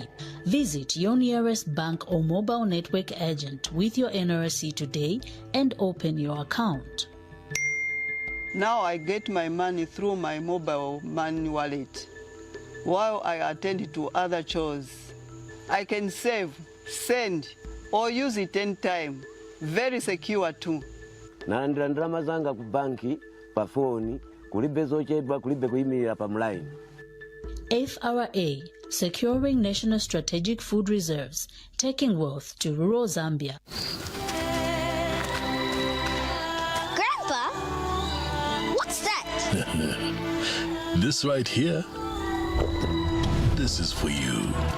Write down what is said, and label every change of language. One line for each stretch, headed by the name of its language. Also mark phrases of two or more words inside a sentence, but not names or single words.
English: Visit your nearest bank or mobile network agent with your NRC today and open your account. Now I get my money through my mobile money wallet. While I attend to other chores, I can save, send, or use it anytime. Very secure too.
Nyanja: Nalandira ndalama zanga ku banki, pa phone, kulibe zochedwa, kulibe kuyimirira pa mline.
English: FRA, securing national strategic food reserves, taking wealth to rural Zambia. Grandpa, what's that? This right here, this is for you.